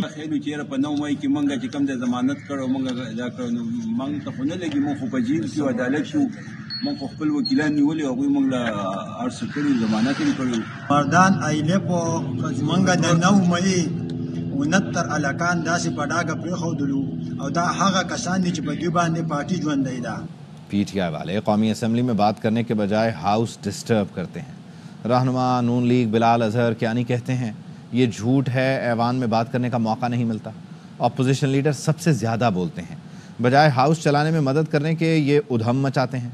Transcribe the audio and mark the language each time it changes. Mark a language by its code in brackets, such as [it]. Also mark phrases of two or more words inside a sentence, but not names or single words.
[ps] خېلو چیرې په 9 مې کې موږ چې کوم د ضمانت کړو موږ دا کړو موږ ته خو نه لګي موږ په جیل کې عدالت شو موږ خپل وکیلان نیولې او موږ له ارس کړو ضمانت یې کړو مردان ایله په موږ د 9 مې 69 الکان داسې په ډاګه پرې خودلو او دا هغه کسان دي چې په دې باندې پارټي ژوندۍ ده [ur] PTI والے قومی اسمبلی میں بات کرنے کے بجائے [en] house disturb [ur] کرتے ہیں۔ رہنما نون لیگ بلال اظہر کیانی کہتے ہیں یہ جھوٹ ہے، ایوان میں بات کرنے کا موقع نہیں ملتا۔ اپوزیشن لیڈر سب سے زیادہ بولتے ہیں، بجائے ہاؤس چلانے میں مدد کرنے کے یہ ادھم مچاتے ہیں۔